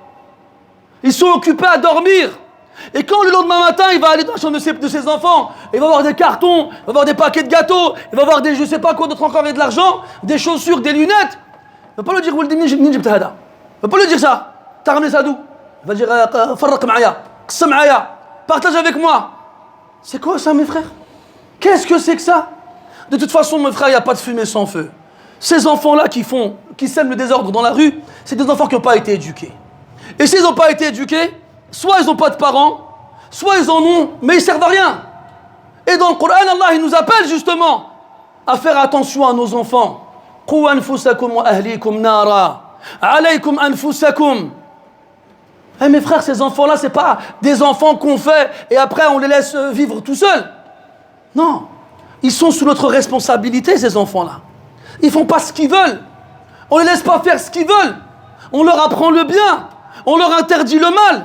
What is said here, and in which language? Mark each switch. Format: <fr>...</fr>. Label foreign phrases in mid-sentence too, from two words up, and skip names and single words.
<fr>Ils sont occupés à dormir. Et quand le lendemain matin, il va aller dans la chambre de ses enfants, il va voir des cartons, il va voir des paquets de gâteaux, il va voir des je sais pas quoi d'autre encore et de l'argent, des chaussures, des lunettes. Il ne va pas lui dire il ne va pas lui dire ça. T'as ramené ça d'où? Il va dire</fr> <ar>فرّق معايا، قسم معايا,</ar> <fr>partage avec moi. C'est quoi ça mes frères? Qu'est-ce que c'est que ça? De toute façon mes frères, il n'y a pas de fumée sans feu. Ces enfants-là qui sèment le désordre dans la rue, c'est des enfants qui n'ont pas été éduqués. Et s'ils n'ont pas été éduqués, soit ils n'ont pas de parents, soit ils en ont, mais ils ne servent à rien. Et dans le Coran, Allah il nous appelle justement à faire attention à nos enfants.</fr> <ar>قوا أنفسكم وأهليكم نارا، عليكم أنفسكم.</ar> <fr>Eh mes frères, ces enfants-là, ce n'est pas des enfants qu'on fait et après on les laisse vivre tout seuls. Non, ils sont sous notre responsabilité, ces enfants-là. Ils ne font pas ce qu'ils veulent. On ne les laisse pas faire ce qu'ils veulent. On leur apprend le bien. On leur interdit le mal.</fr>